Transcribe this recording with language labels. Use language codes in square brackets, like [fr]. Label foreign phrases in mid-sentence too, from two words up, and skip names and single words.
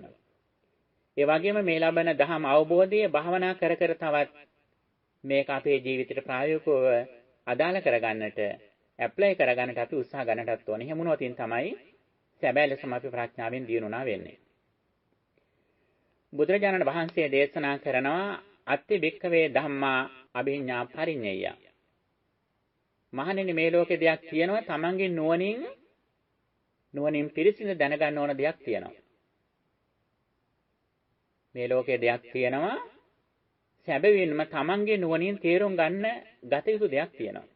[si] ඒ වගේම මේ ලබන දහම් අවබෝධය භාවනා කර කර තවත් මේක අපේ ජීවිතයට ප්‍රායෝගිකව අදාළ කරගන්නට, ඇප්ලයි කරගන්නට අපි උත්සාහ ගන්නටත් ඕනේ. එහෙම වුණොත් තමයි සැබෑ ලෙසම අපි ප්‍රඥාවෙන් දියුණුනා වෙන්නේ. බුදුරජාණන් වහන්සේ දේශනා කරනවා [pi] අත්ති භික්ඛවේ ධම්මා අභිඤ්ඤා පරිඤ්ඤය. [si] මහණෙනි මේ ලෝකේ දෙයක් තියෙනවා තමන්ගේ නුවණින් පිරිසිදු දැනගන්න ඕන දෙයක් තියෙනවා. මේ ලෝකේ දෙයක් තියෙනවා සැබවින්ම තමන්ගේ නුවණින් තේරුම් ගන්න ගත යුතු දෙයක් තියෙනවා.